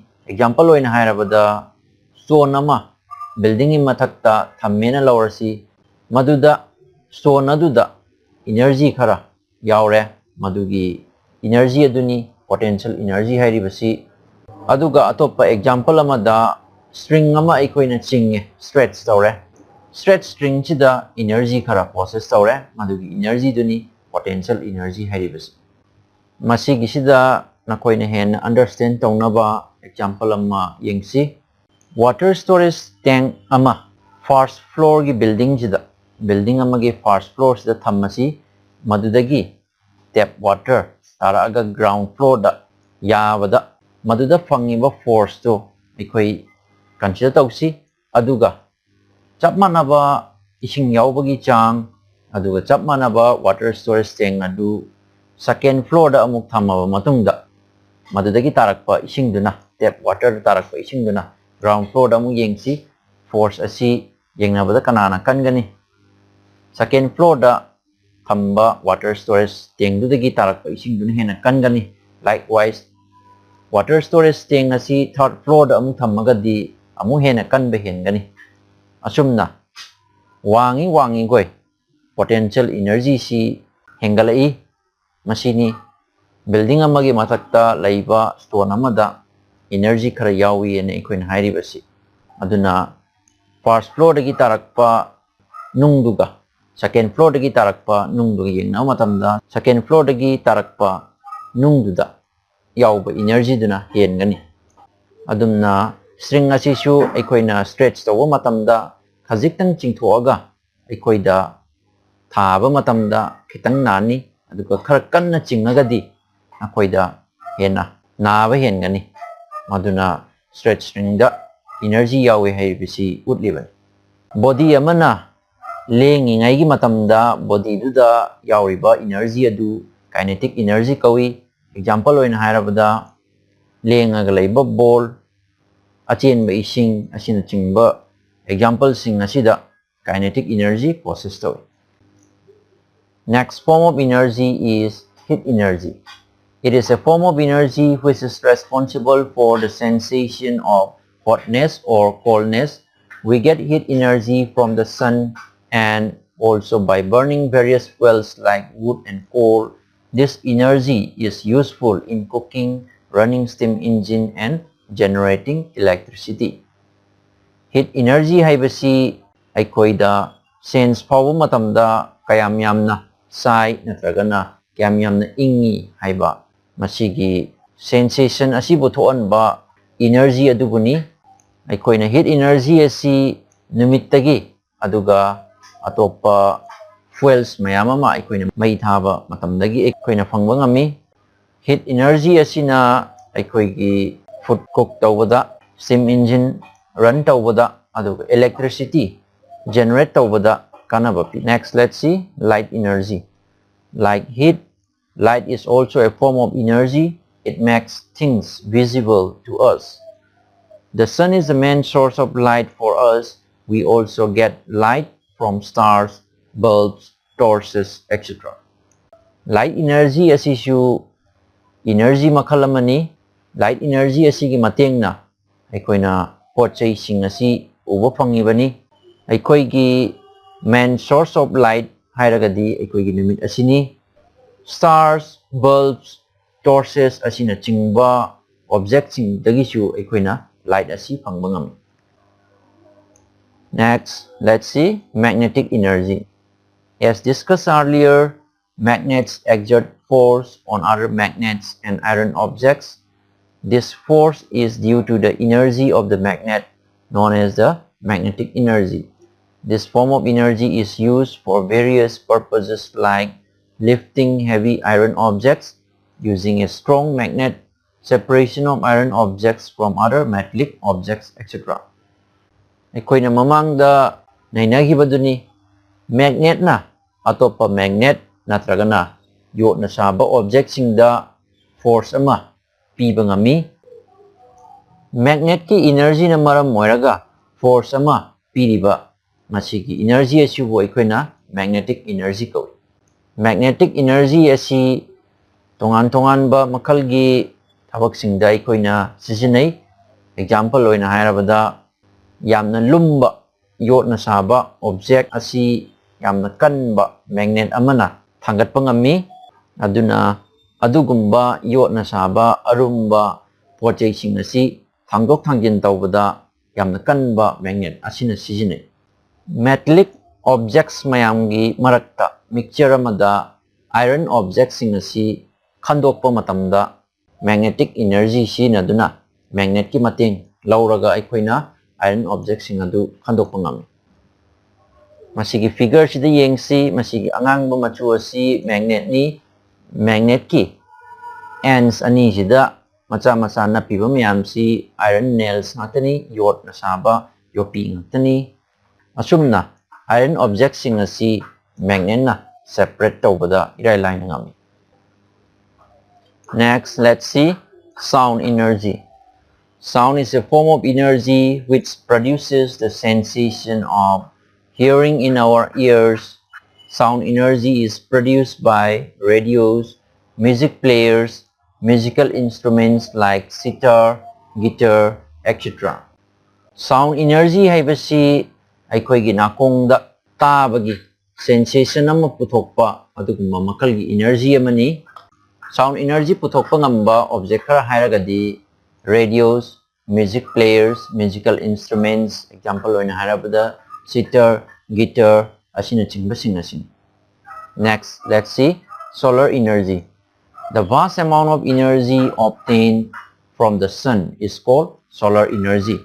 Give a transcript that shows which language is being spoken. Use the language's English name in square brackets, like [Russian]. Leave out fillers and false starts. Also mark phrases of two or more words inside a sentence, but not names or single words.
[Manipuri] Example oina hairabada stone ama building in mathakta thammena lawarasi maduda stone aduda energy khara yaure madugi energy aduni [English] potential energy [Manipuri] hairibasi. Aduga atopa example amada string ama aikoina chinge stretch tawre. [English] Stretch string [Manipuri] chida energy khara process tawre madugi energy duni [English] potential energy [Manipuri] hairibasi. Masi gisida nakoina hen understand tawnaba example ama yengsi. [English] Water storage tank [Manipuri] ama [English] first floor [Manipuri] gi building chida building ama gi [English] first floor [Manipuri] sida thammasi madudagi [English] tap water [Manipuri] taraga [English] ground floor [Manipuri] da yabada maduda fangiba force to ikoi consider tausi aduga chap manaba ising yaubagi chang aduga chap manaba [English] water storage tank [Manipuri] adu [English] second floor [Manipuri] da amuk thamaba matungda madudagi tarakpa ising duna [English] tap water [Manipuri] tarakpa ising duna [English] ground floor [Manipuri] da amuk yengsi force asi yengnabada kanana kangani [English] second floor [Manipuri] da thamba [English] water storage tank [Manipuri] dudagi tarakpa ising duna hena kangani. [English] Likewise water storage tank [Manipuri] asi [English] third floor [Manipuri] da amu thammagadi amu hena kanbe hengani asumna wangi goi [English] potential energy [Manipuri] si hengalai masini building amagi mathakta laiba stone amada energy khara yawi ene ikoin hairibasi aduna [English] first floor [Manipuri] dagi tarakpa nungduga [English] second floor [Manipuri] dagi tarakpa nungduga yengna matamda [English] second floor [Manipuri] dagi tarakpa nungduda yauba energy duna hengani adumna string asi su aikoina stretch tawa matamda khajiktang chingthoaga aikoida thaba matamda khitang nani aduga khara kanna chingagadi akoida hena naba hengani maduna [English] stretch string [Manipuri] da energy yawi haibisi utliban. Body amana lengi ngai gi matamda body duda yauriba energy adu [English] kinetic energy [Manipuri] kawi. Example oina hairabada lengaga laiba ball achenba ising asina chingba example sing asida [English] kinetic energy [Manipuri] process tawi. [English] Next form of energy is heat energy. It is a form of energy which is responsible for the sensation of hotness or coldness. We get heat energy from the sun and also by burning various fuels like wood and coal. This energy is useful in cooking, running steam engine and generating electricity. Heat energy [Manipuri] haibasi aikoida sense fawu matamda kayam yamna sai natragana kayam yamna ingi haiba masigi sensation asi buthoan ba energy aduguni aikoina [English] heat energy [Manipuri] asi numittagi aduga atopa fuels mayama ma aikoina mai thaba matamdagi aikoina phangba ngami. [English] Heat energy [Manipuri] asina aikoigi [English] food cook [Manipuri] tawbada [English] steam engine run [Manipuri] tawbada aduga [English] electricity generate [Manipuri] tawbada kanaba pi. [English] Next let's see light energy. Like heat, light is also a form of energy. It makes things visible to us. The sun is the main source of light for us. We also get light from stars, bulbs, torches, etc. Light energy [Manipuri] asisu energy makhalamani. [English] Light energy [Manipuri] asigi matengna aikoina pochai sing asi uba phangibani. Aikoigi [English] main source of light [Manipuri] hairagadi aikoigi numit asini. [English] Stars, bulbs, torches [Manipuri] asina chingba objects sing dagisu aikoina light asi phangba ngami. [English] Next, let's see magnetic energy. As discussed earlier, magnets exert force on other magnets and iron objects. This force is due to the energy of the magnet known as the magnetic energy. This form of energy is used for various purposes like lifting heavy iron objects using a strong magnet, separation of iron objects from other metallic objects, etc. [Manipuri] Aikoina mamangda nainagibaduni magnet na atopa magnet natragana yo nasaba object singda force ama piba ngami magnet ki energy na maram moiraga force ama piriba masigi energy asi wo ikoina [English] magnetic energy [Manipuri] ko. [English] Magnetic energy [Manipuri] asi tongan ba makal gi thabak singda ikoina sisinai. Example oina hairabada yamna lumba yot na saba object asi yamna kanba magnet amana thangat pangami aduna adugumba yot na saba arumba pochai sing asi thangdok thangjin tawbada yamna kanba magnet asina sijine. [English] Metallic objects [Manipuri] mayamgi marakta mixture amada [English] iron objects [Manipuri] sing asi khandokpa matamda [English] magnetic energy [Manipuri] sinaduna magnet ki mating lauraga aikoina [English] iron objects [Manipuri] sing adu khandokpa ngam. Masigi figure sida yengsi masigi angangba machu asi magnet ni magnet ki ends ani sida macha na piba mayam si [English] iron nails [Manipuri] ngatani yot na saba yopi ngatani asumna [English] iron objects [Manipuri] sing asi magnet na separate tawbada irai line ngami. [English] Next, let's see sound energy. Sound is a form of energy which produces the sensation of hearing in our ears. Sound energy is produced by radios, music players, musical instruments like sitar, guitar, etc. Sound energy [Manipuri] haibasi aikoigi nakongda tabagi sensation ama puthokpa adugumba makalgi energy amani. [English] Sound energy [Manipuri] puthokpa ngamba object khara hairagadi [English] radios, music players, musical instruments, [Manipuri] example oina hairabada [English] sitar, guitar [Manipuri] asina chingba singasin. [English] Next, let's see solar energy. The vast amount of energy obtained from the sun is called solar energy.